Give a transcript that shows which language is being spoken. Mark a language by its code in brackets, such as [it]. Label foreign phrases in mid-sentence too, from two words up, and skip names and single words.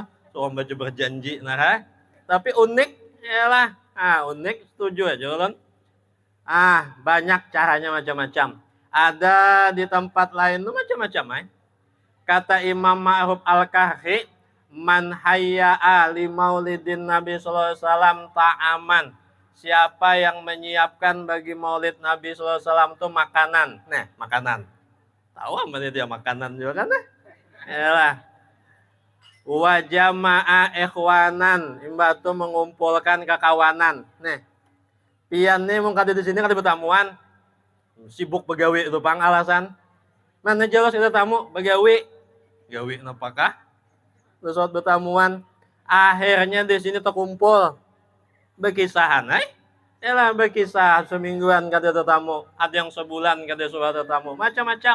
[bjn] Soal baca berjanji nah. Tapi unik yalah. Unik setuju aja ulun. [id] Banyak caranya macam-macam. Ada di tempat lain tuh macam-macam. Kata Imam Ma'ruf Al-Kahfi, [ar] من هيأ لمولد النبي صلى الله عليه وسلم طعاما. [id] Siapa yang menyiapkan bagi maulid Nabi [ar] صلى الله عليه وسلم [id] itu makanan. Nah, makanan. Tahu apa dia makanan juga kan? Yalah. [ar] وجمع إخوانا, [bjn] imbah itu mengumpulkan kekawanan. Nih. Pian nih mau kada di sini kada bertamuan. Sibuk begawi itu pang alasan. Mana jelas kita tamu begawi. Gawi napakah? Terus saat bertamuan, akhirnya di sini terkumpul berkisahan, Yalah berkisah semingguan kada tetamu, ada yang sebulan kada sudah tetamu, macam-macam.